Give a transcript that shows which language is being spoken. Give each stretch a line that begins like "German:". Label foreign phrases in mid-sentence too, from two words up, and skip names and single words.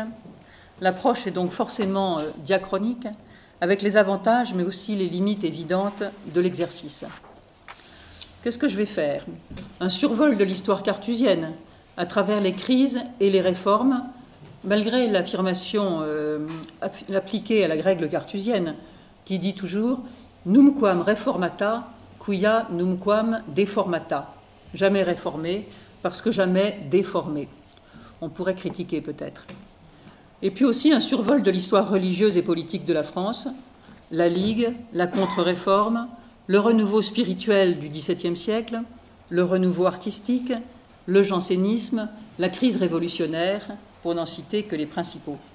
French: L'approche est donc forcément diachronique, avec les avantages mais aussi les limites évidentes de l'exercice. Qu'est-ce que je vais faire? Un survol de l'histoire carthusienne à travers les crises et les réformes, malgré l'affirmation appliquée à la règle carthusienne, qui dit toujours «
Latin: numquam reformata, quia numquam deformata ».
French: Jamais réformé, parce que jamais déformé. On pourrait critiquer peut-être. Et puis aussi un survol de l'histoire religieuse et politique de la France, la Ligue, la contre-réforme, le renouveau spirituel du XVIIe siècle, le renouveau artistique, le jansénisme, la crise révolutionnaire, pour n'en citer que les principaux.